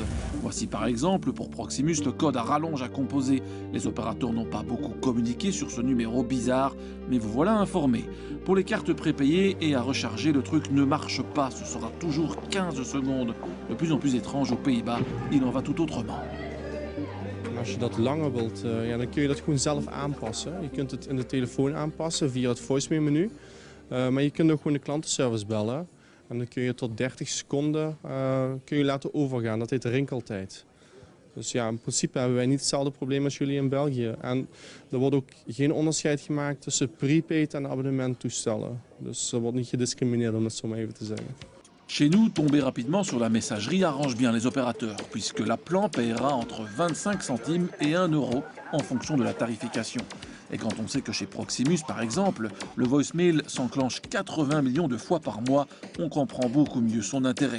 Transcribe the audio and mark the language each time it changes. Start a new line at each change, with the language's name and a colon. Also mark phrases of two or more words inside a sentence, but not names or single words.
French: Voici par exemple pour Proximus le code à rallonge à composer. Les opérateurs n'ont pas beaucoup communiqué sur ce numéro bizarre, mais vous voilà informé. Pour les cartes prépayées et à recharger, le truc ne marche pas. Ce sera toujours 15 secondes. De plus en plus étrange aux Pays-Bas, il en va tout autrement.
Dutch: Als je dat langer wilt, dan kun je dat gewoon zelf aanpassen. Je kunt het in de telefoon aanpassen via het voicemail-menu. Maar je kunt ook gewoon de klantenservice bellen. En dan kun je tot 30 seconden kun je laten overgaan. Dat heet rinkeltijd. Dus ja, in principe hebben wij niet hetzelfde probleem als jullie in België. En er wordt ook geen onderscheid gemaakt tussen prepaid en abonnementtoestellen. Dus er wordt niet gediscrimineerd, om het zo maar even te zeggen.
French: Chez nous, tomber rapidement sur la messagerie arrange bien les opérateurs, puisque l'appelant paiera entre 25 centimes et 1 euro en fonction de la tarification. Et quand on sait que chez Proximus, par exemple, le voicemail s'enclenche 80 millions de fois par mois, on comprend beaucoup mieux son intérêt.